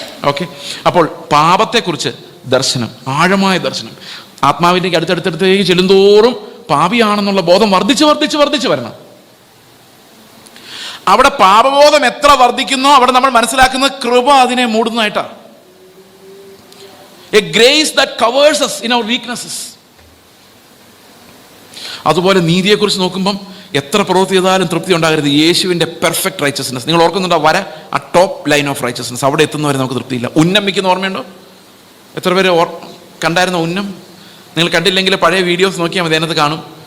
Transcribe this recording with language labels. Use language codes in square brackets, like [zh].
[ml] Okay, അപ്പോൾ പാപത്തെക്കുറിച്ച് ദർശനം, ആഴമായ ദർശനം. ആത്മാവിൻ്റെ അടുത്തടുത്തേക്ക് ചെല്ലുന്തോറും പാപിയാണെന്നുള്ള ബോധം വർദ്ധിച്ച് വർദ്ധിച്ച് വർദ്ധിച്ച് വരണം. അവിടെ പാപബോധം എത്ര വർദ്ധിക്കുന്നോ അവിടെ നമ്മൾ മനസ്സിലാക്കുന്നത് കൃപ അതിനെ മൂടുന്നതായിട്ടാണ്. [en] A grace that covers us in our weaknesses. [ml] അതുപോലെ നീതിയെക്കുറിച്ച് നോക്കുമ്പം എത്ര പ്രവൃത്തി ചെയ്താലും തൃപ്തി ഉണ്ടാകരുത്. യേശുവിൻ്റെ പെർഫെക്റ്റ് റൈച്ചസ്നെസ് നിങ്ങൾ ഓർക്കുന്നുണ്ടോ? ആ [en] top line of righteousness, [ml] അവിടെ എത്തുന്നവരെ നമുക്ക് തൃപ്തിയില്ല. ഉന്നം വയ്ക്കുന്ന ഓർമ്മയുണ്ടോ? എത്ര പേര് കണ്ടായിരുന്നോ ഉന്നം? നിങ്ങൾ കണ്ടില്ലെങ്കിൽ പഴയ വീഡിയോസ് നോക്കിയാൽ മതി, അതിനകത്ത് കാണും.